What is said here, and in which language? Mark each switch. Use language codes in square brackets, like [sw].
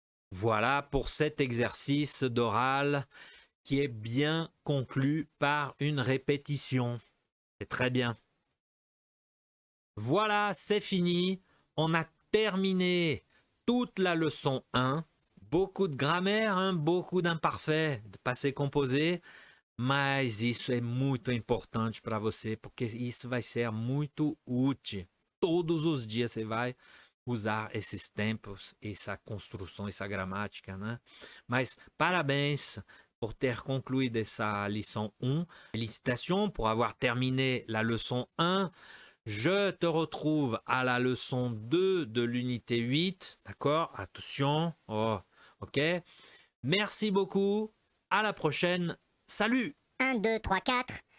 [fr] Voilà pour cet exercice d'oral qui est bien conclu par une répétition. C'est très bien. Voilà, c'est fini. On a terminé toute la leçon 1. Beaucoup de grammaire, hein, beaucoup d'imparfaits, de passé composé. [pt] Mas isso é muito importante para você, porque isso vai ser muito útil. Todos os dias você vai usar esses tempos, essa construção, essa gramática, né? Mas parabéns pour ter concluído essa lição 1. [fr] Félicitations pour avoir terminé la leçon 1. Je te retrouve à la leçon 2 de l'unité 8. D'accord? Attention. Oh, ok. Merci beaucoup. À la prochaine. Salut! 1, 2, 3, 4.